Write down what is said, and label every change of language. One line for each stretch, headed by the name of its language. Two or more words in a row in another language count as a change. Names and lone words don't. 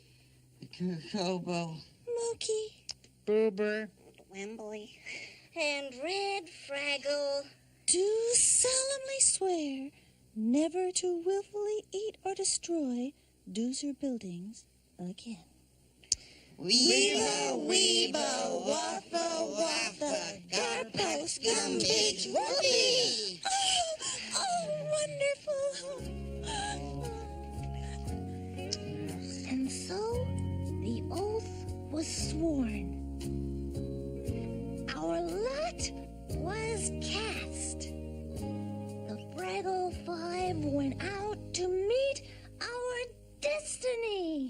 English: Kobo. Mookie, Boober. Wembley. and Red Fraggle do solemnly swear never to willfully eat or destroy Doozer buildings again. Weeba, weeba, waffa, waffa, garpost, gumbage, whoopee. Oh, wonderful. And so the oath was sworn. Our lot was cast. The Fraggle Five went out to meet our destiny.